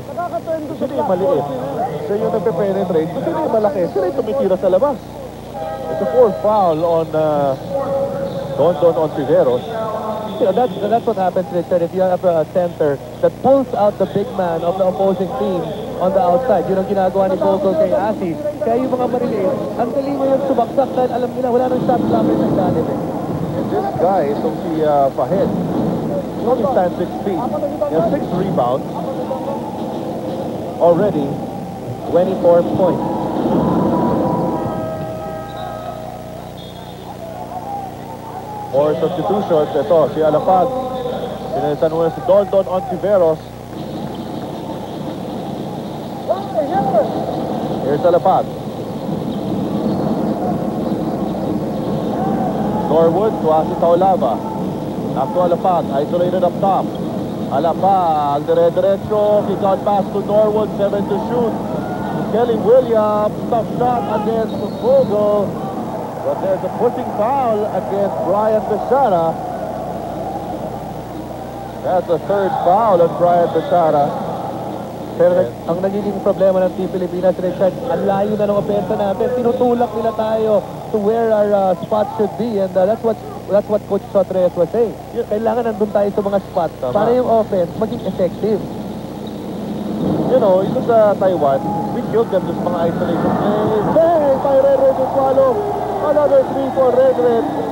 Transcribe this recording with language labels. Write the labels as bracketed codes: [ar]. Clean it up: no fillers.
[tl] Siya yung maliit. Siya yung nagpe-penetrate. Siya yung malaki. Siya yung tumitira sa labas. [en] It's a 4th foul on Don Ontiveros. You know, that's what happens, Richard, if you have a center that pulls out the big man of the opposing team on the outside. [tl] Yun ang ginagawa ni Vogel kay Asi. Kaya yung mga mariliit, ang galing mo yung subaksak dahil alam nila wala nang shot blocker sa ilalim eh. [en] And this guy, [tl] itong si Fahed, [en] he only stands 6 feet. He has 6 rebounds. Already, 24 points. [tl] Or substitutions, ito, si Alapag. Pinalitan muna si Don Ontiveros. [en] Here's Alapag. Norwood to Asi Taolava. Back to Alapag, isolated up top. Alapag, dire-diretso, kick out pass to Norwood, 7 to shoot. Kelly Williams, tough shot against Vogel. But there's a pushing foul against Brian Bechara. That's the 3rd foul on Brian Bechara. [tl] Pero ang nagiging problema ng Team Pilipinas, Richard, ang layo na ng opensa natin. Tinutulak nila tayo [en] to where our spots should be. And that's what Coach Sotres was saying. [tl] Kailangan nandun tayo sa mga spots para yung offense maging effective. [en] You know, [tl] ito sa [en] Taiwan, we killed them [tl] sa mga [en] isolation plays. Bang! By Ren Ritualo. Another 3 for Ren.